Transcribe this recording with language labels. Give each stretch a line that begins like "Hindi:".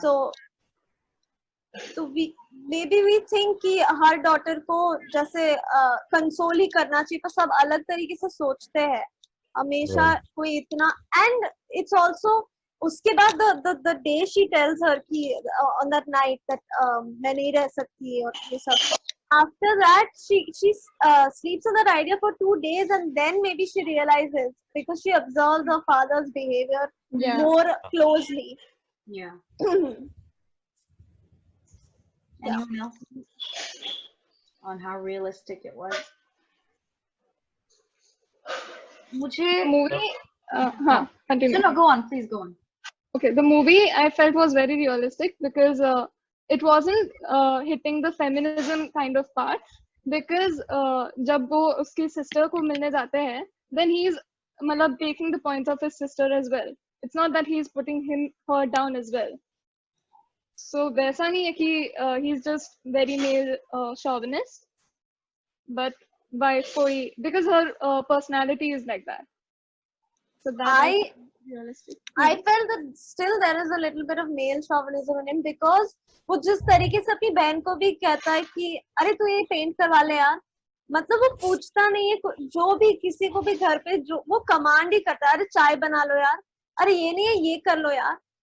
English: So we think
Hindi: कि हर daughter को जैसे console ही करना चाहिए, पर सब अलग तरीके से सोचते हैं हमेशा कोई इतना.
English: And it's also
Hindi: उसके बाद
English: the day she tells her कि on that night that
Hindi: मैं नहीं रह सकती और ये सब.
English: After that she sleeps on that idea for 2 days and then maybe she realizes because she observes her father's behavior more closely. Yeah. Yeah. Anyone else on how realistic it was?
Hindi: मुझे
English: Movie. Continue. no, go on, please go on. Okay, the movie I felt was very realistic because it wasn't hitting the feminism kind of part. Because
Hindi: जब वो उसकी
English: sister को मिलने जाते हैं, then he's मतलब taking the points of his sister as well. It's not that he's putting her down as well. So
Hindi: वैसा नहीं है कि
English: he's just very male chauvinist, but by कोई because her personality is like that. So that realistic. I felt that still there is a little bit of male chauvinism in him because
Hindi: वो जिस तरीके से अपनी बहन को भी कहता है कि अरे तू ये पेंट करवा ले यार, मतलब वो पूछता नहीं है जो भी किसी को भी घर पे जो वो कमांड ही करता है, अरे चाय बना लो यार, अरे ये नहीं है ये कर लो यार.